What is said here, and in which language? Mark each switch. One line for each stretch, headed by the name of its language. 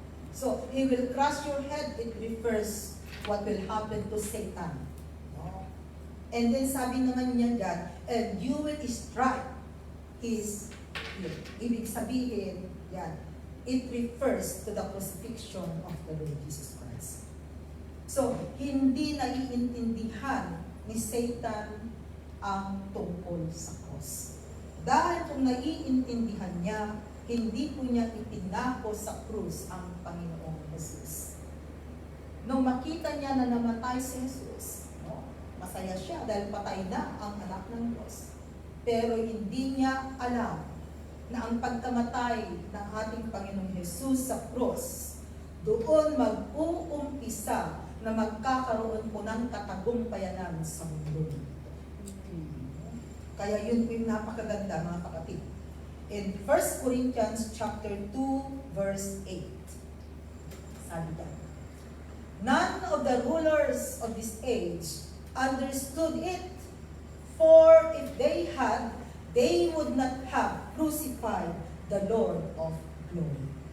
English: So, He will crush your head. It refers what will happen to Satan. No? And then
Filipino: sabi naman niya dyan,
English: and you will strike his heel.
Filipino: Ibig sabihin, yan,
English: it refers to the crucifixion of the Lord Jesus Christ.
Filipino: So, hindi naiintindihan ni Satan ang tungkol sa cross. Dahil kung naiintindihan niya, hindi po niya ipinako sa krus ang Panginoong Jesus. Nung makita niya na namatay si Jesus, no, masaya siya dahil patay na ang anak ng Diyos. Pero hindi niya alam na ang pagkamatay ng ating Panginoong Jesus sa krus, doon mag-uumpisa na magkakaroon po ng katagumpayanan sa mundo. Kaya yun po yung napakaganda, mga kapatid.
English: In 1 Corinthians chapter 2, verse 8,
Filipino: sabi niya,
English: none of the rulers of this age understood it, for if they had, they would not have crucified the Lord of glory.